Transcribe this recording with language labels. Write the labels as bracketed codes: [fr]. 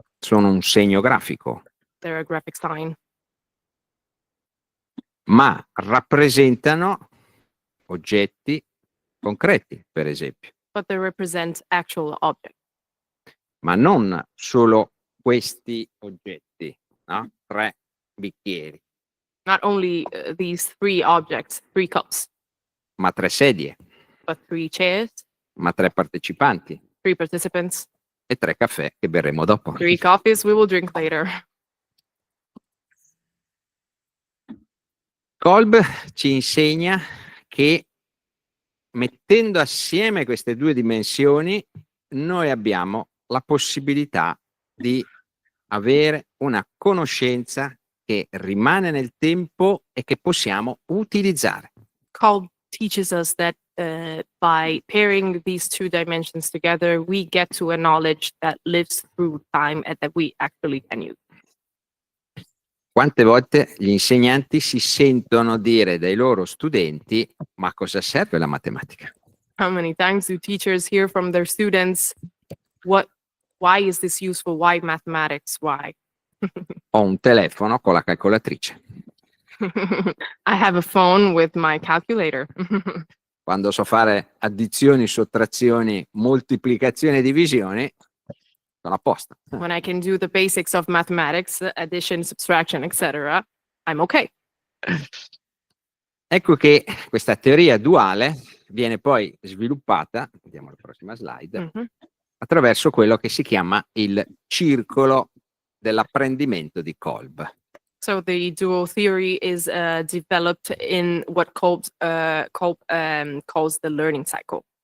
[it] sono un segno grafico, [en] They're a graphic sign, [it] ma rappresentano oggetti concreti, per esempio, [en] but they represent actual objects. [it] ma non solo questi oggetti, no? 3 bicchieri, [en] Not only these 3 objects, 3 cups, [it] ma 3 sedie, [en] but 3 chairs, [it] ma 3 partecipanti [en] 3 participants, [it] e 3 caffè che berremo dopo. [en] 3 coffees we will drink later. [it] Kolb ci insegna che mettendo assieme queste 2 dimensioni noi abbiamo la possibilità di avere una conoscenza che rimane nel tempo e che possiamo utilizzare. [en] Kolb teaches us that by pairing these 2 dimensions together, we get to a knowledge that lives through time and that we actually can use. [it] Quante volte gli insegnanti si sentono dire dai loro studenti: ma cosa serve la matematica? [en] How many times do teachers hear from their students, why is this useful? Why mathematics? Why? [it] Ho un telefono con la calcolatrice. [en] I have a phone with my calculator. [it] Quando so fare addizioni, sottrazioni, moltiplicazioni e divisioni, sono a posto. [en] When I can do the basics of mathematics, addition, subtraction, etc., I'm okay. [it] Ecco che questa teoria duale viene poi sviluppata, vediamo la prossima slide, Mhm. attraverso quello che si chiama il circolo dell'apprendimento di Kolb. [en] So the dual theory is developed in what Kolb calls the learning cycle.